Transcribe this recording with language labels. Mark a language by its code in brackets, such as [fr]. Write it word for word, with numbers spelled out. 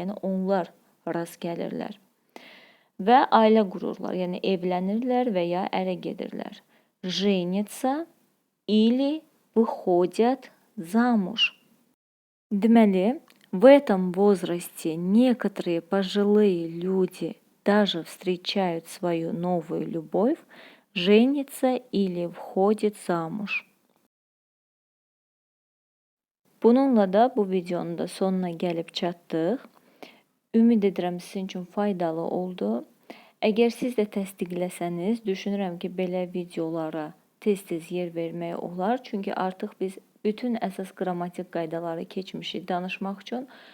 [az] Yəni onlar rast gəlirlər. Və ailə qururlar. Yəni evlənirlər və ya ərə gedirlər. [ru] Женятся или выходят замуж. [az] Deməli [ru] в этом возрасте некоторые пожилые люди даже встречают свою новую любовь, женятся или выходят замуж. [az] Bununla da bu videonun da sonuna gəlib çatdıq. Ümid edirəm sizin üçün faydalı oldu. Əgər siz də təsdiqləsəniz, düşünürəm ki, belə videolara tez-tez yer vermək olar. Çünki artıq biz bütün əsas qrammatik qaydaları keçmişik danışmaq üçün.